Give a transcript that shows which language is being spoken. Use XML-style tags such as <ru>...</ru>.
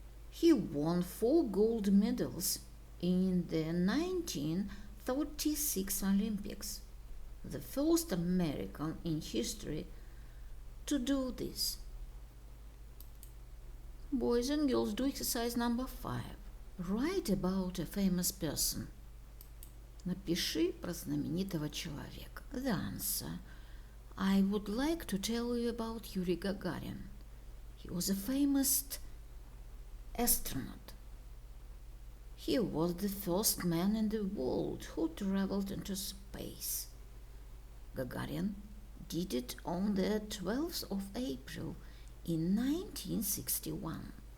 <en>He won 4 gold medals in the 1936 Olympics, the first American in history to do this. Boys and girls, do exercise number 5. Write about a famous person.</en> <ru>Напиши про знаменитого человека.</ru> <en>The answer. I would like to tell you about Yuri Gagarin. He was a famous astronaut. He was the first man in the world who traveled into space. Gagarin did it on the 12th of April in 1961.</en>